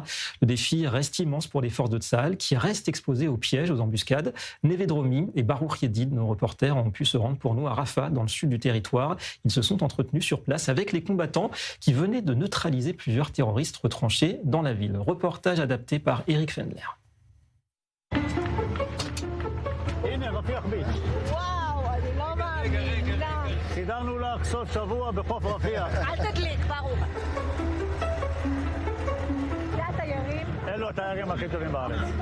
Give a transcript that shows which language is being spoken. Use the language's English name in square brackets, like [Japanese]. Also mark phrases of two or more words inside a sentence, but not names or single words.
[French] Le défi reste immense pour les forces de Tsahal qui restent exposées aux pièges, aux embuscades. Neve Dromi et Baruch Yedid, nos reporters, ont pu se rendre pour nous à Rafah, dans le sud du territoire. Ils se sont entretenus sur place avec les combattants qui venaient de neutraliser plusieurs terroristes retranchés dans la ville. Reportage adapté par Eric Fendler. [Hebrew] סידרנו לך סוף שבוע בחוף רפיח. אל תדליק, ברוך. זה התיירים? אלו התיירים הכי טובים בארץ.